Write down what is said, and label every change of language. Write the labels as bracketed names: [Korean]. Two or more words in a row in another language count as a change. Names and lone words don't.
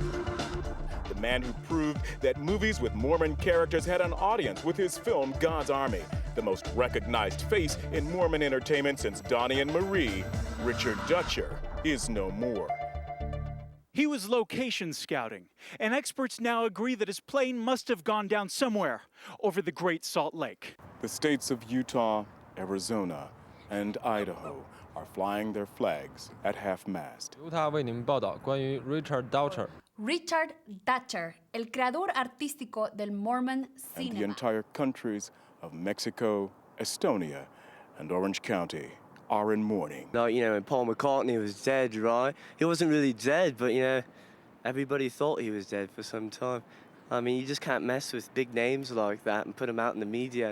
[English] The man who proved that movies with Mormon characters had an audience with his film God's Army, the most recognized face in Mormon entertainment since Donnie and Marie, Richard Dutcher is no more. He was location scouting, and experts now agree that his plane must have gone down somewhere over the Great Salt Lake. The states of Utah, Arizona, and Idaho are flying their flags at half-mast. [Chinese] 由他为您报道关于 Richard Dutcher。 [Spanish] Richard Dutcher, el creador artístico del Mormon [English] And the cinema. entire countries of Mexico, Estonia, and Orange County are in mourning. Like, when Paul McCartney was dead, right? He wasn't really dead, but, everybody thought he was dead for some time. I mean, you just can't mess with big names like that and put them out in the media.